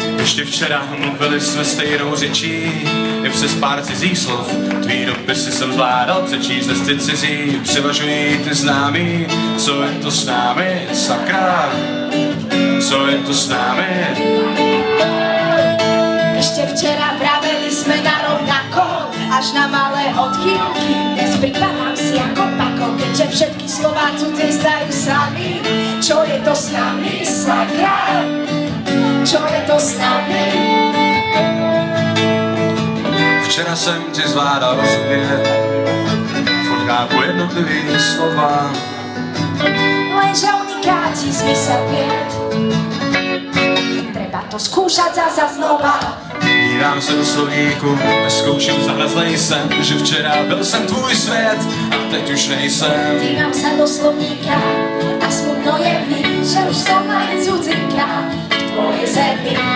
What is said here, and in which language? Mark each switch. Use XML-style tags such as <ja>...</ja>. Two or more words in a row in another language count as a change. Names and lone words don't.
<cs>Ještě včera mluvili jsme stejnou řečí, i přes pár cizích slov. Tvý dopisy jsem zvládal přečíst, listy cizí převažují ty známý. Co je to s námi, sakra? Co je to s námi?</cs> <sk>Ešte včera vraveli sme narovnako, až na malé odchýlky. Dnes pripadám si ako pako, keďže všetky slová cudzie zdajú sami. Čo je to s nami, sakra? Čo je to s nami?</sk> <cs>Včera jsem ti zvládal rozumět, furt chápu jednotlivý slova.</cs> <sk>Lenže unikáti zmysel vied, treba to skúšať za znova.</sk> <cs>Dívám se do slovníku a zkouším zahnat zlej sen, že včera byl jsem tvůj svět a teď už nejsem.</cs> <sk>Dívám sa do slovníka a smutno je mi, že už som len cudzinka v tvojej zemi.</sk>